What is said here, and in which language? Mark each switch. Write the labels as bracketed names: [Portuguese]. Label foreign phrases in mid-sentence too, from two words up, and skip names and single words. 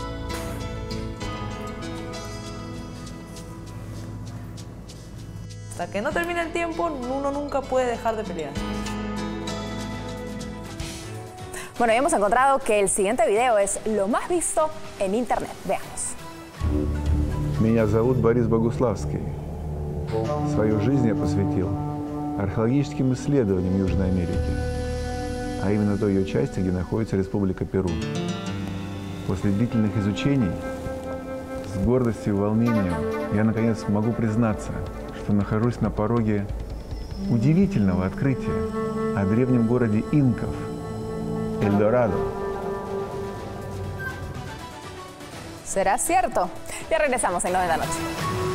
[Spanish] Hasta que no termine el tiempo, uno nunca puede dejar de pelear. Bueno, ya hemos encontrado que el siguiente video es lo más visto en internet. Veamos. [Russian] Меня зовут Борис Богуславский. Свою жизнь я посвятил археологическим исследованиям Южной Америки, а именно той ее части, где находится Республика Перу. После длительных изучений, с гордостью и волнением, я наконец могу признаться, что нахожусь на пороге удивительного открытия о древнем городе инков El Dorado. [Spanish] ¿Será cierto? Ya regresamos en 9 de la noche.